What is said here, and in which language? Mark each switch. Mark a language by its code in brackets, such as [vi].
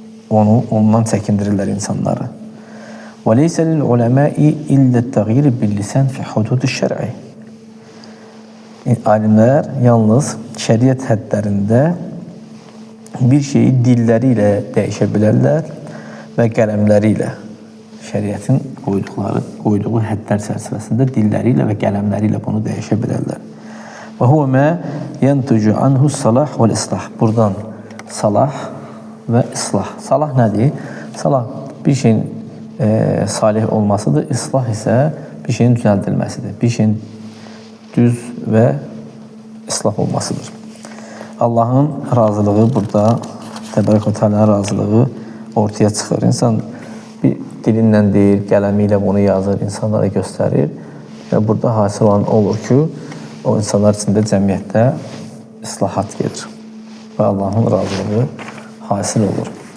[az] Ondan çəkindirirlər insanları. [ar] وَلَيْسَ لِلْعُلَمَاءِ إِلَّا التَّغْيِيرِ بِاللِّسَانِ فِي حُدُودِ الشَّرْعِ [az] Alimlər yalnız şəriət həddlərində bir şeyi dilləri ilə dəyişə bilərlər və qələmləri ilə şəriətin qoyduğu həddlər çərçivəsində dilləri ilə və qələmləri ilə bunu dəyişə bilərlər. [ar] Və huve mə yentucu anhu salah və islah. [az] Buradan salah və islah. Salah nədir? Salah bir şeyin salih olmasıdır. İslah isə bir şeyin düzəldilməsidir. Bir şeyin düz və islah olmasıdır. Allahın razılığı burada, Təbarək və Teala'nın razılığı ortaya çıxır. İnsan bir dilinlə deyir, qələmi ilə bunu yazır, insanlara göstərir və burada hasil olan olur ki, o insanlar içində cəmiyyətdə islahat gedir və Allahın razılığı hasil olur.